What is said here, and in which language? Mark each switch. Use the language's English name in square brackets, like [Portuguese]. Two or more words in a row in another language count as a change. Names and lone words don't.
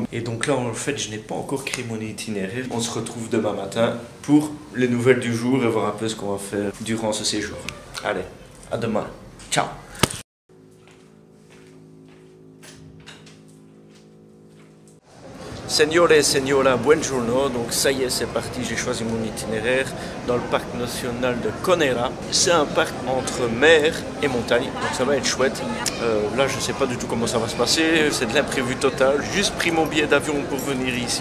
[French] Et donc là en fait je n'ai pas encore créé mon itinéraire. On se retrouve demain matin pour les nouvelles du jour et voir un peu ce qu'on va faire durant ce séjour. Allez, à demain. Ciao. [Italian] Signore e signora, buongiorno. [French] Donc ça y est, c'est parti, j'ai choisi mon itinéraire dans le parc national de Conera. C'est un parc entre mer et montagne, donc ça va être chouette. Là, je ne sais pas du tout comment ça va se passer, c'est de l'imprévu total. Juste pris mon billet d'avion pour venir ici.